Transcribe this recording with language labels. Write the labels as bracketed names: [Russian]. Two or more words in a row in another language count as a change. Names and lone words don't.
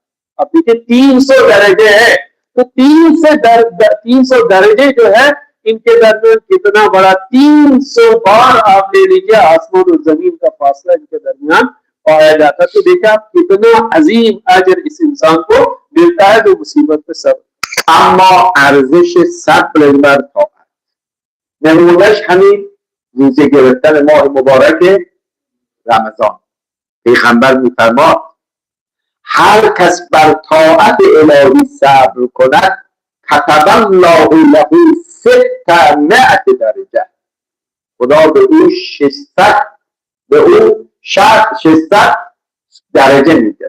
[Hindi] अब देखिए 300 दर्जे है, तो 300 दर्जे जो है इनके दरमियान कितना बड़ा, 300 बार आप ले लीजिए आसमान और जमीन का फासला इनके दरमियान पाया जाता. तो देखा कितना अजीम अजर इस इंसान को मिलता है जो मुसीबत पे सब्र. [Persian] اما ارزش صبر بر طاعت نمونهش همین روزه گرفتن ماه مبارک رمضان. پیغمبر میفرماد هر کس بر طاعت الهی صبر کند [Arabic] کتب الله له [Persian] 600 درجه، خدا به او 600 درجه میده.